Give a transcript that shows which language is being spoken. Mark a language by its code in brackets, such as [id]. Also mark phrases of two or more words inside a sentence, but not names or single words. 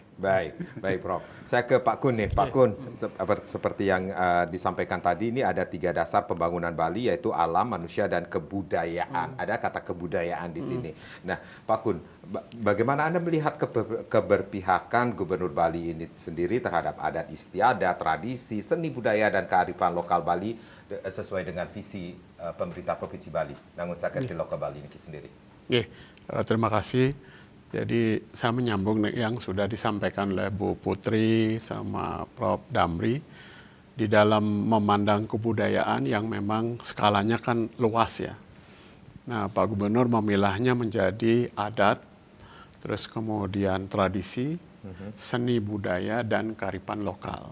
[id] Baik Prof. Saya ke Pak Kun nih. Pak Kun, seperti yang disampaikan tadi, ini ada 3 dasar pembangunan Bali, yaitu alam, manusia, dan kebudayaan. Ada kata kebudayaan di sini. Nah, Pak Kun, bagaimana Anda melihat keberpihakan Gubernur Bali ini sendiri terhadap adat istiadat, tradisi, seni budaya, dan kearifan lokal Bali sesuai dengan visi pemerintah Provinsi Bali? Nangun sakit di lokal Bali ini sendiri. Terima kasih. Jadi saya menyambung yang sudah disampaikan oleh Bu Putri sama Prof. Damri di dalam memandang kebudayaan yang memang skalanya kan luas ya. Nah, Pak Gubernur memilahnya menjadi adat, terus kemudian tradisi, seni budaya, dan kearifan lokal.